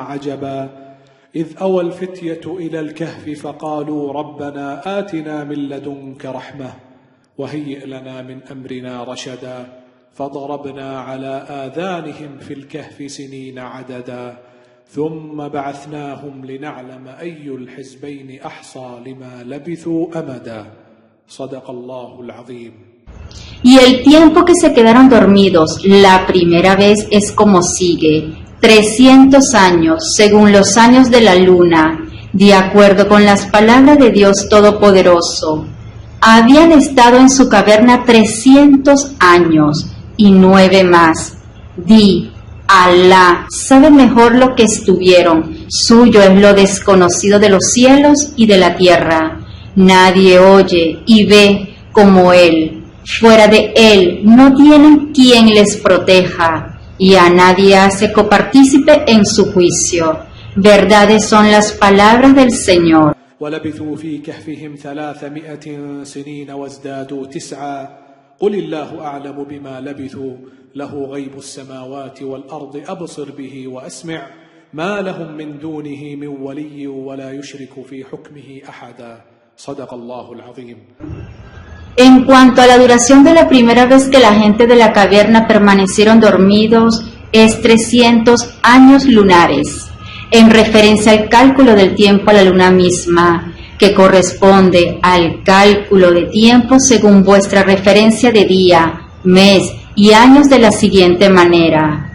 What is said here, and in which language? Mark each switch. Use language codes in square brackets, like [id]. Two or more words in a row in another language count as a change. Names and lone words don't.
[ar] عجبا إذ أوى الفتية إلى الكهف فقالوا ربنا آتنا من لدنك رحمة وهيئ لنا من أمرنا رشدا فضربنا على آذانهم في الكهف سنين عددا ثم بعثناهم لنعلم أي الحزبين أحصى لما لبثوا أمدا صدق الله العظيم. [es] Y el tiempo que se quedaron dormidos la primera vez es como sigue: 300 años, según los años de la luna, de acuerdo con las palabras de Dios Todopoderoso. Habían estado en su caverna 300 años y 9 más. Di: Alá sabe mejor lo que estuvieron, suyo es lo desconocido de los cielos y de la tierra. Nadie oye y ve como Él. Fuera de Él no tienen quien les proteja, y a nadie hace copartícipe en su juicio. Verdades son las palabras del Señor. [ar] ولبثوا في كهفهم 300 سنين وازدادوا 9 قل الله أعلم بما لبثوا له غيب السماوات والأرض أبصر به وأسمع ما لهم من دونه من ولي ولا يشرك في حكمه أحدا صدق الله العظيم. [es] En cuanto a la duración de la primera vez que la gente de la caverna permanecieron dormidos, es 300 años lunares, en referencia al cálculo del tiempo a la luna misma, que corresponde al cálculo de tiempo según vuestra referencia de día, mes y años de la siguiente manera.